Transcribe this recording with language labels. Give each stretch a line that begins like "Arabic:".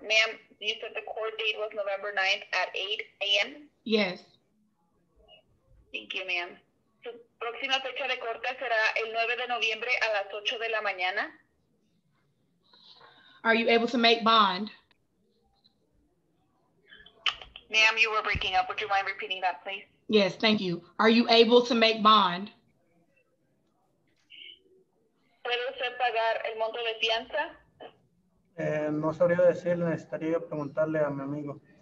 English: Ma'am, you said the court date was November 9th at 8 a.m.? Yes. Thank you, ma'am.
Spanish: Su próxima fecha de corte será el 9 de noviembre a las 8 de la mañana.
English: Are you able to make bond? Ma'am, you were breaking up. Would you mind repeating that, please? Yes, thank you. Are you able to make bond?
Spanish: ¿Puede usted pagar el monto de fianza? No sabría decirle, necesitaría preguntarle a mi amigo.